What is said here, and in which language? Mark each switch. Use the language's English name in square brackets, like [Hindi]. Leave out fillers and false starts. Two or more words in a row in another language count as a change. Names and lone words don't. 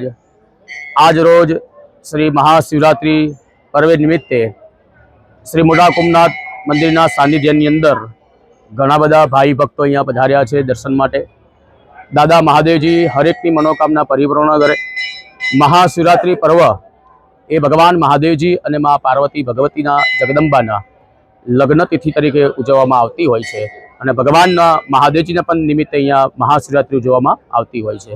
[Gujarati] આજ રોજ શ્રી મહાશિવરાત્રિ પર્વ નિમિત્તે શ્રી મોટા કુમનાથ મંદિરના સાનિધ્યની અંદર ઘણા બધા ભાઈ ભક્તો અહીંયા પધાર્યા છે દર્શન માટે। દાદા મહાદેવજી હરેકની મનોકામના પરિપૂર્ણ કરે। મહાશિવરાત્રિ પર્વ એ ભગવાન મહાદેવજી અને માં પાર્વતી ભગવતીના જગદંબાના લગ્ન તિથિ તરીકે ઉજવવામાં આવતી હોય છે અને ભગવાનના મહાદેવજીને પણ નિમિત્તે અહીંયા મહાશિવરાત્રિ ઉજવવામાં આવતી હોય છે।